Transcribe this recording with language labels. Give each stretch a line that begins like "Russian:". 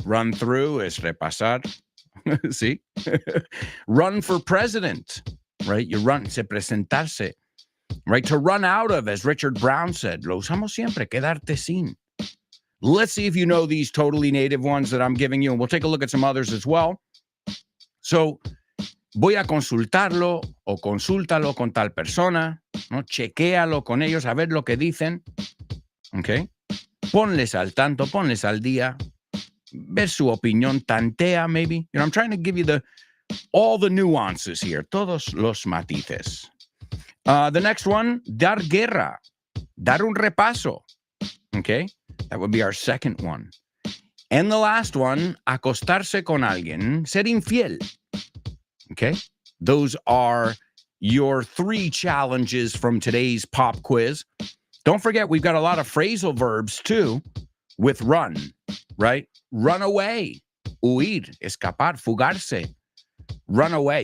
English: Run through is repasar. See? Run for president, right? You run,
Spanish: se presentarse,
English: right? To run out of, as Richard Brown said,
Spanish: lo usamos siempre, quedarte sin.
English: Let's see if you know these totally native ones that I'm giving you, and we'll take a look at some others as well.
Spanish: So, voy a consultarlo o consúltalo con tal persona, ¿no? Chequéalo con ellos, a ver lo que dicen, ¿ok? Ponles al tanto, ponles al día, ver su opinión, tantea maybe.
English: You know, I'm trying to give you all the nuances here,
Spanish: todos los matices.
English: The next one,
Spanish: dar guerra, dar un repaso, okay?
English: That would be our second one. And the last one,
Spanish: acostarse con alguien, ser infiel.
English: Okay, those are your three challenges from today's pop quiz. Don't forget, we've got a lot of phrasal verbs too with run, right? Run away,
Spanish: huir, escapar, fugarse,
English: run away.